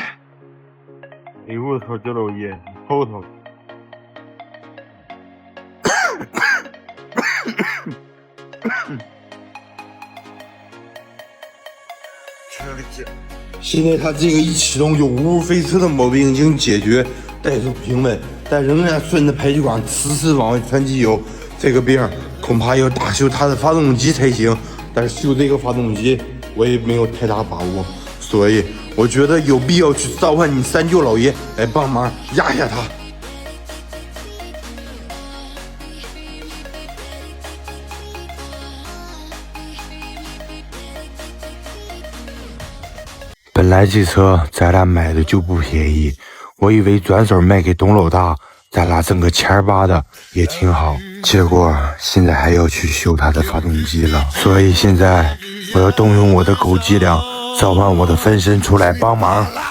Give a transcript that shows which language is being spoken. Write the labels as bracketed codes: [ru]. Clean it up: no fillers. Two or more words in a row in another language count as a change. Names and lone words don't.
[zh] 哎呦我操，这老爷，后头。现在它这个一启动就呜呜飞车的毛病已经解决，怠速平穩，但仍然順着排氣管遲遲往外傳機油。這個病恐怕要大修它的發動機才行，但是修這個發動機我也沒有太大把握，所以我覺得有必要去召喚你三舅老爺來幫忙壓下他。本來這車咱倆買的就不便宜，我以為轉手賣給董老大，咱倆掙個千八的也挺好。結果現在還要去修他的發動機了，所以現在我要動用我的狗伎倆，召喚我的分身出來幫忙。